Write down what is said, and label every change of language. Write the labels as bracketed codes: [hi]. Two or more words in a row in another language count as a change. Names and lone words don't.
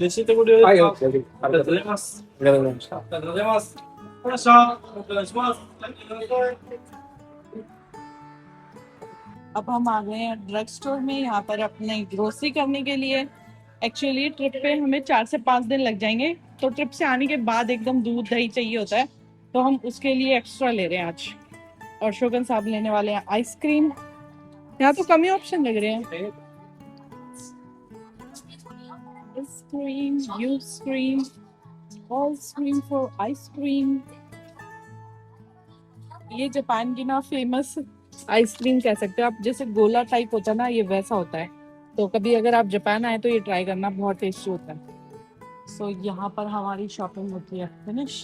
[ja] レシートご利用ですか？はい、ありがとうございます。ありがとうございました。ありがとうございます。お願いします。 [hi] अब हम आ गए हैं [en] drug store [hi] में, यहाँ पर अपने ग्रोसरी करने के लिए। [en] actually trip [hi] पे हमें 4 से 5 दिन लग जाएंगे, तो ट्रिप से आने के बाद एकदम दूध दही चाहिए होता है, तो हम उसके लिए एक्स्ट्रा ले रहे हैं आज। और शोगन साहब लेने वाले हैं आइसक्रीम, यहाँ तो कम ही ऑप्शन लग रहे हैं। [en] Scream, you scream, all scream for ice cream. [hi] ये जापान की ना [en] famous ice cream [hi] कह सकते हो आप, जैसे गोला टाइप होता है ना, ये वैसा होता है। तो कभी अगर आप जापान आए तो ये ट्राई करना, बहुत टेस्टी होता है। सो यहाँ पर हमारी शॉपिंग होती है फिनिश।